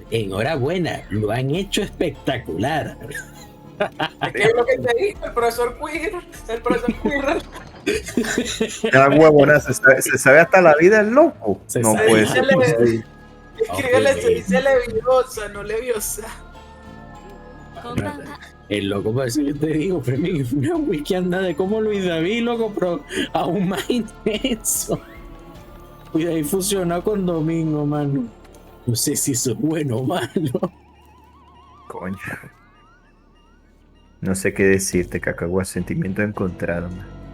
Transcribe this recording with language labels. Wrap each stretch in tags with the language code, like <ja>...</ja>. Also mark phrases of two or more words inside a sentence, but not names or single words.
<es>Enhorabuena, lo han hecho espectacular. Es que es lo que te dijo el profesor Queer. El profesor Queer. Cada huevona, se sabe hasta la vida el loco. Se No sabe. puede ser posible. Escríbele, Ok. se dice leviosa, no leviosa.</es> <ja>こんばんは。</ja> <es>El loco parece que te digo, Fermín, una wiki anda de como Luis David, loco, pero aún más intenso. Luis David fusionó con Domingo, mano. No sé si eso es bueno o malo. Coño. No sé qué decirte, Cacagua. Sentimiento encontrado, man.</es>